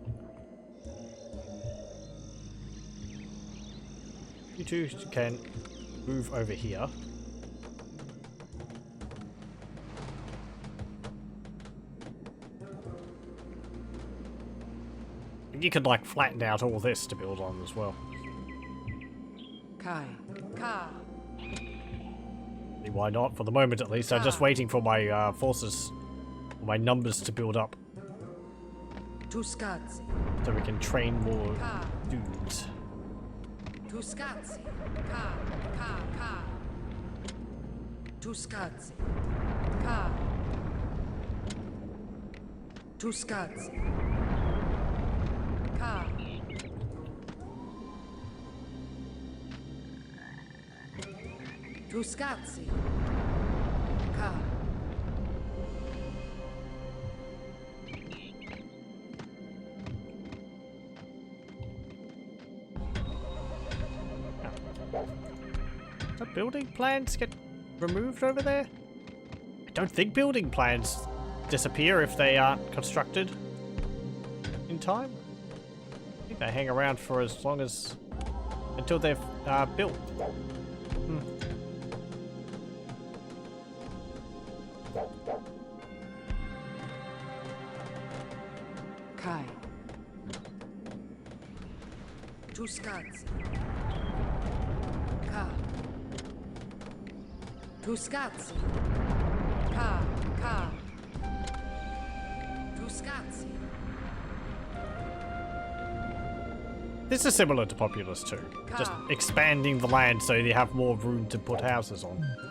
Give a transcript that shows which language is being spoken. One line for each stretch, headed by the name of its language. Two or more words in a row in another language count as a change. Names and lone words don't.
English: You two can move over here. You could like flatten out all this to build on as well. Kai. Ka. Why not? For the moment at least. I'm just waiting for my forces, my numbers to build up. Tuskatsi. So we can train more Ka. dudes. Tuskatsi. Ka. Ka. Ka. Tuskatsi. Ka. Tuskatsi. Ka. Tuskatsi. Ka. Do building plans get removed over there? I don't think building plans disappear if they aren't constructed in time. I think they hang around for as long as until they've built. Kai. Tuskatsi. Ka. Tuskatsi. Ka. Ka. Tuskatsi. This is similar to Populous too. Just expanding the land so you have more room to put houses on.